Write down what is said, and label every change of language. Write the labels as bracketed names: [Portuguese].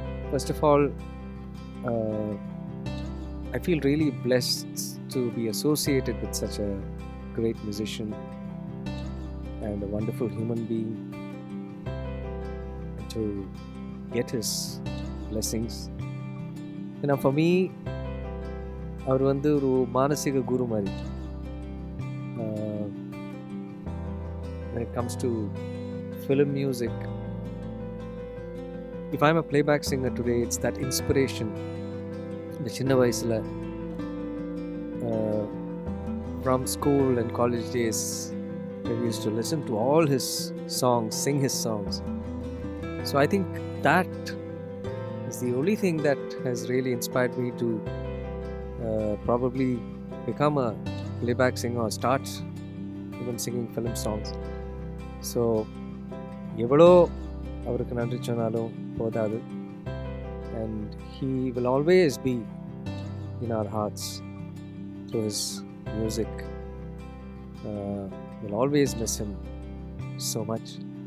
[English] First of all, I feel really blessed to be associated with such a great musician and a wonderful human being, and to get his blessings. For me, [Tamil] அவர் வந்து ஒரு மானசீக குரு மாதிரி. [English] When it comes to film music, if I'm a playback singer today, it's that inspiration. [Tamil] இந்த சின்ன வயசில் [English] from school and college days, I used to listen to all his songs, sing his songs. So I think that is the only thing that has really inspired me to probably become a playback singer or start even singing film songs. [Tamil] So எவ்வளோ அவருக்கு நன்றி சொன்னாலும் போதாது. [English] And he will always be in our hearts through his music. We'll always miss him so much.